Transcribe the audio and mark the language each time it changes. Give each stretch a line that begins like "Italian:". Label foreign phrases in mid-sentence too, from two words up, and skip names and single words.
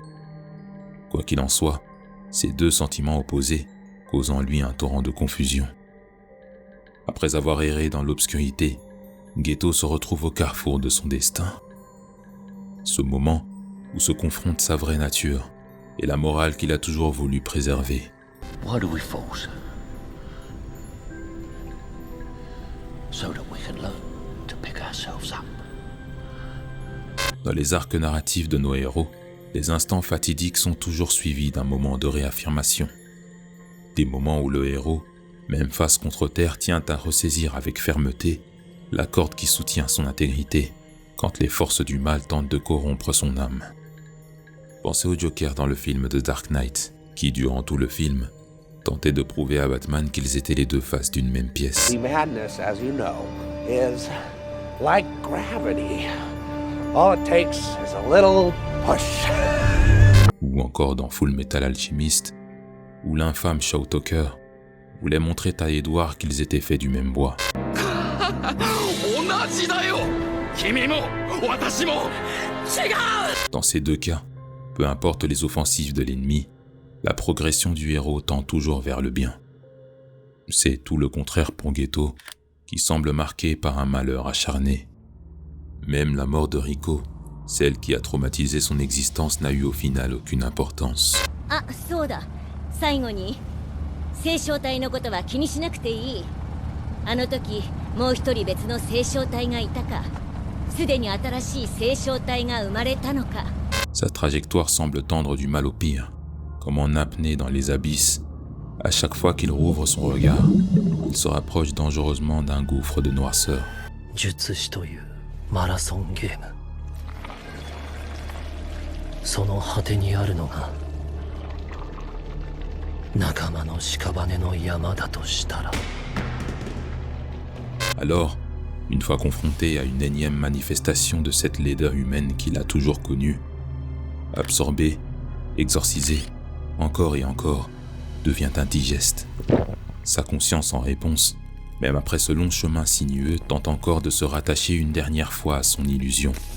French: Quoi qu'il en soit, ces 2 sentiments opposés causent en lui un torrent de confusion. Après avoir erré dans l'obscurité, Geto se retrouve au carrefour de son destin. Ce moment où se confronte sa vraie nature et la morale qu'il a toujours voulu préserver.
English: Why do we fall? So that we can learn to pick ourselves up.
French: Dans les arcs narratifs de nos héros, les instants fatidiques sont toujours suivis d'un moment de réaffirmation. Des moments où le héros, même face contre terre, tient à ressaisir avec fermeté la corde qui soutient son intégrité quand les forces du mal tentent de corrompre son âme. Pensez au Joker dans le film The Dark Knight, qui, durant tout le film, tentait de prouver à Batman qu'ils étaient les deux faces d'une même pièce.
English: The madness, as you know, is like gravity. All it takes is a little push.
French: Ou encore dans Full Metal Alchemist, où l'infâme Shaw Tucker voulait montrer à Edward qu'ils étaient faits du même bois. Dans ces deux cas, peu importe les offensives de l'ennemi, la progression du héros tend toujours vers le bien. C'est tout le contraire pour Geto, qui semble marqué par un malheur acharné. Même la mort de Rico, celle qui a traumatisé son existence, n'a eu au final aucune importance.
Japanese: Ah, そうだ。最後に星漿体のことは気にしなくていい。あの時もう一人別の星漿体がいたか、すでに新しい星漿体が生まれたのか。
French: Sa trajectoire semble tendre du mal au pire, comme en apnée dans les abysses. À chaque fois qu'il rouvre son regard, il se rapproche dangereusement d'un gouffre de noirceur.
Japanese: 術師というマラソンゲーム。その果てにあるのが仲間の屍の山だとしたら。
French: Alors, une fois confronté à une énième manifestation de cette laideur humaine qu'il a toujours connue, absorbé, exorcisé, encore et encore, devient indigeste. Sa conscience en réponse, même après ce long chemin sinueux, tente encore de se rattacher une dernière fois à son illusion.